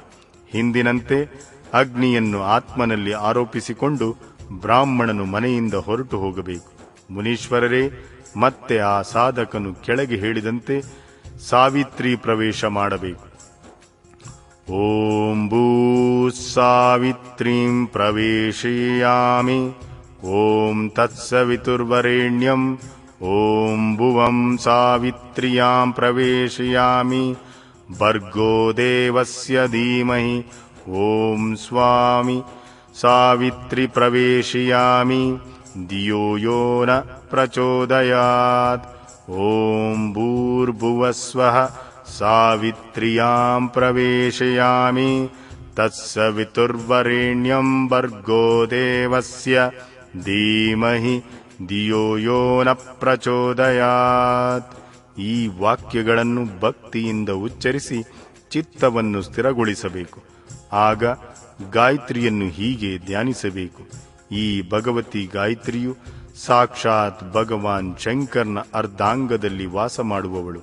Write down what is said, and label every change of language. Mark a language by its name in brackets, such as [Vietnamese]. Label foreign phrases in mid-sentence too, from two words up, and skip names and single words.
[Kannada] ಹಿಂದಿನಂತೆ ಅಗ್ನಿಯನ್ನು ಆತ್ಮನಲ್ಲಿ ಆರೋಪಿಸಿಕೊಂಡು ಬ್ರಾಹ್ಮಣನು ಮನೆಯಿಂದ ಹೊರಟು ಹೋಗಬೇಕು. ಮುನೀಶ್ವರರೇ, ಮತ್ತೆ ಆ ಸಾಧಕನು ಕೆಳಗೆ ಹೇಳಿದಂತೆ ಸಾವಿತ್ರಿ ಪ್ರವೇಶ ಮಾಡಬೇಕು. [Sanskrit] ಓಂ ಭೂ ಸಾವಿತ್ರೀಂ ಪ್ರವೇಶಯಾಮಿ. ಓಂ ತತ್ಸವಿತುರ್ವರೆಣ್ಯಂ. ಓಂ ಭುವಂ ಸಾವಿತ್ರ್ಯಾಂ ಪ್ರವೇಶಯಾಮಿ. ಭರ್ಗೋ ದೇವಸ್ಯ ಧೀಮಹಿ. ಓಂ ಸ್ವಾಮಿ ಸಾವಿತ್ರಿ ಪ್ರವೇಶಯಾಮಿ ಧಿಯೋ ಯೋ ನ ಪ್ರಚೋದಯಾತ್. ಓಂ ಭೂರ್ಭುವಸ್ವಃ ಸಾವಿತ್ರ್ಯಾಂ ಪ್ರವೇಶಯಾಮಿ ತತ್ಸವಿತುರ್ವರೆಣ್ಯಂ ಭರ್ಗೋ ದೇವಸ್ಯ ಧೀಮಹಿ ಧಿಯೋ ಯೋ ನ ಪ್ರಚೋದಯಾತ್. [Kannada] ಈ ವಾಕ್ಯಗಳನ್ನು ಭಕ್ತಿಯಿಂದ ಉಚ್ಚರಿಸಿ ಚಿತ್ತವನ್ನು ಸ್ಥಿರಗೊಳಿಸಬೇಕು. ಆಗ ಗಾಯತ್ರಿಯನ್ನು ಹೀಗೆ ಧ್ಯಾನಿಸಬೇಕು. ಈ ಭಗವತಿ ಗಾಯತ್ರಿಯು ಸಾಕ್ಷಾತ್ ಭಗವಾನ್ ಶಂಕರ್ನ ಅರ್ಧಾಂಗದಲ್ಲಿ ವಾಸ ಮಾಡುವವಳು.